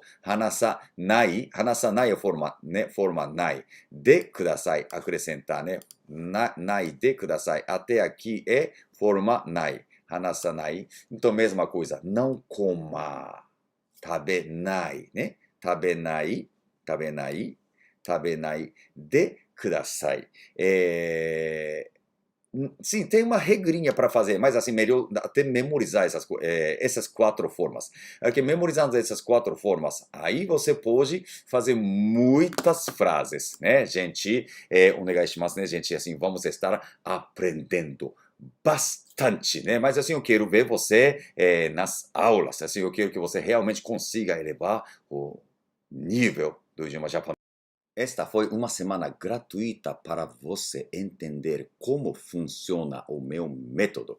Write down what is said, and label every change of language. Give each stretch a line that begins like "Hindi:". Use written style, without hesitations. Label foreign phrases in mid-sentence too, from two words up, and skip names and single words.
Japanese: 話さない
Portuguese: é forma, né? Forma nai.
Japanese: でください,
Portuguese: acrescentar, né?
Japanese: ないでください.
Portuguese: Até aqui é forma nai.
Japanese: 話さない.
Portuguese: Então, mesma coisa. Não coma. Tabenai, né?
Japanese: 食べない、食べない、食べないでください.
Portuguese: Sim, tem uma regrinha para fazer, mas assim, melhor até memorizar essas 4 formas. É que memorizando essas 4 formas, aí você pode fazer muitas frases, né, gente?
Japanese: お願いします,
Portuguese: né, gente? Assim, vamos estar aprendendo bastante, né? Mas assim, eu quero ver você nas aulas. Assim, eu quero que você realmente consiga elevar o nível do idioma japonês. Esta foi uma semana gratuita para você entender como funciona o meu método.